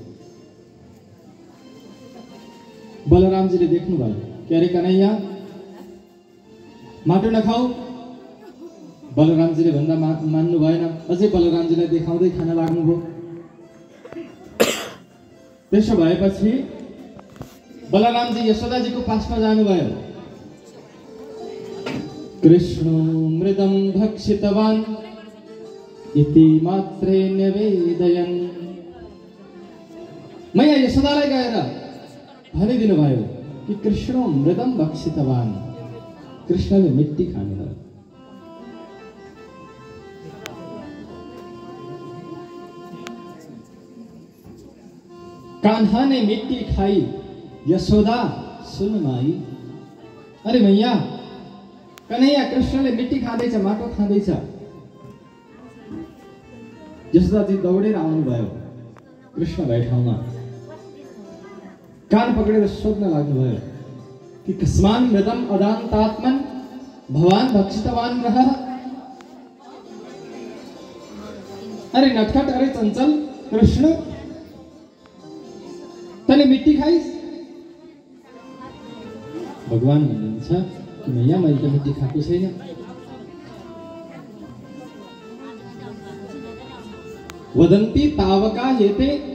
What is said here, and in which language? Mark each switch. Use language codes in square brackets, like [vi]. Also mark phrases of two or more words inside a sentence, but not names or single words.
[ne] बलरामजीले देख्नुभयो, के अरे कन्हैया माटो नखाऊ। बलरामजीले भन्दा मान्नु भएन, अझै बलरामजीलाई देखाउँदै खान लाग्नुभयो। त्यसो भएपछि बलरामजी यशोदाजीको पासमा जानुभयो। [sa] कृष्णो मृदं भक्षितवान् इति मात्रे निवेदयन्। [ne] मैया यशोदालाई गएर भनिदिनु भयो कि [sa] कृष्णो मृदं भक्षितवान्, [ne] कृष्णले मिट्टी खानुभयो। [hi] कान्हा ने मिट्टी खाई, यशोदा सुन माई। [ne] अरे मैया कन्हैया कृष्णले मिट्टी खाँदैछ, माटो खाँदैछ। यशोदाजी दौडेर आउनुभयो कृष्ण भए ठाउँमा, कान पक्रेर सोध्न लाग्नुभयो कि [sa] कस्मान् मृदम् अदान्तात्मन् भवान् भक्षितवान् रह। [ne] अरे नटखट, अरे चञ्चल कृष्ण, तैँले मिट्टी खाइस्? भगवान भन्नुहुन्छ कि मैया मैले त मिट्टी खाएको छैन। [sa] वदन्ती तावका हेते।